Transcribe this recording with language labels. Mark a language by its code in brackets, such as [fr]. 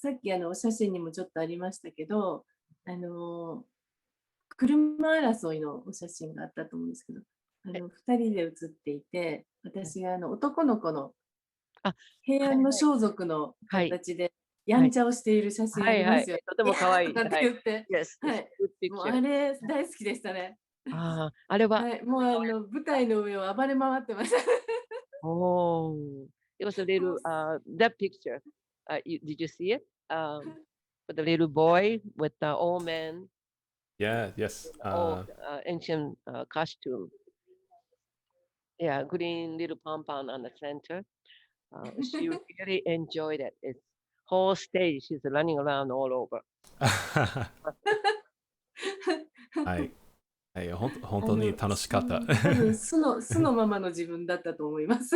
[ja] さっきお写真にもちょっとありましたけど、車争いのお写真があったと思うんですけど、2人で写っていて、私が男の子の平安の装束の形でやんちゃをしている写真ありますよ。とても可愛い。なんて言って、はい。もうあれ大好きでしたね。あれは、はい、もう舞台の上を暴れ回ってました。 [en] Oh, it was a little, that picture, did you see it? With the little boy with the old man. Yeah, yes. Old, ancient costume. Yeah, green little pom-pom on the center. She really enjoyed it. It's whole stage. She's running around all over. [ja] はい。はい、本当に楽しかった。多分素のままの自分だったと思います。